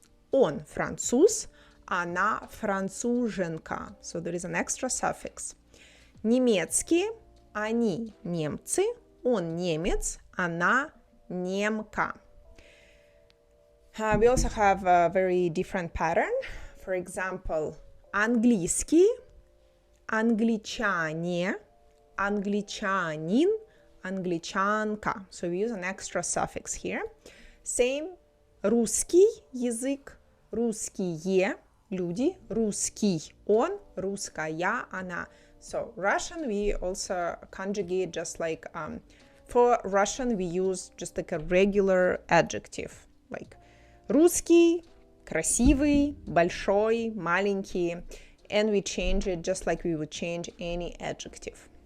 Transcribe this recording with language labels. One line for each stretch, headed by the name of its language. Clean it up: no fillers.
Russian: Он француз. Она француженка.
English: So there is an extra suffix.
Russian: Немецкий. Они немцы. Он немец. Она немка.
English: We also have a very different pattern. For example,
Russian: английский, англичане, англичанин, англичанка.
English: So we use an extra suffix here.
Russian: Same, русский язык, русские люди, русский он, русская она.
English: So Russian we also conjugate just like for Russian we use just like a regular adjective like
Russian: русский, красивый, большой, маленький,
English: and we change it just like we would change any adjective.